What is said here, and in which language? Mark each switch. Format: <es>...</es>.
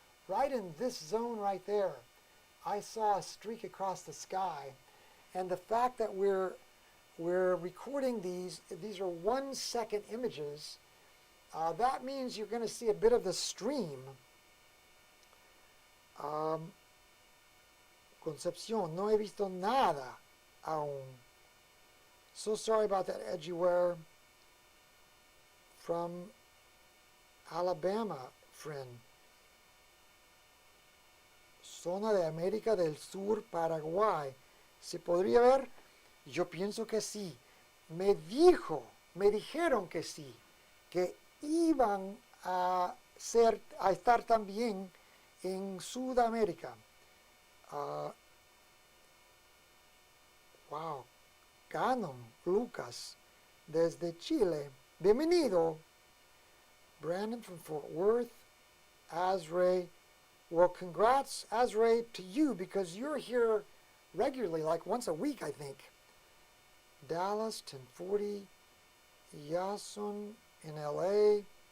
<en>Right in this zone right there, I saw a streak across the sky. And the fact that we're recording these are 1 second images. That means you're going to see a bit of the stream.</en> <es>Concepción, no he visto nada aún.</es> <en>So sorry about that, Edgyware. From Alabama, friend.</en> <es>Zona de América del Sur, Paraguay. ¿Se podría ver? Yo pienso que sí. Me dijeron que sí, que iban a estar también en Sudamérica. Wow. Canon, Lucas, desde Chile. Bienvenido.</es> <en>Brandon from Fort Worth. Azray. Well, congrats, Azray, to you, because you're here regularly, like once a week, I think. Dallas, 1040. Yason in LA.</en>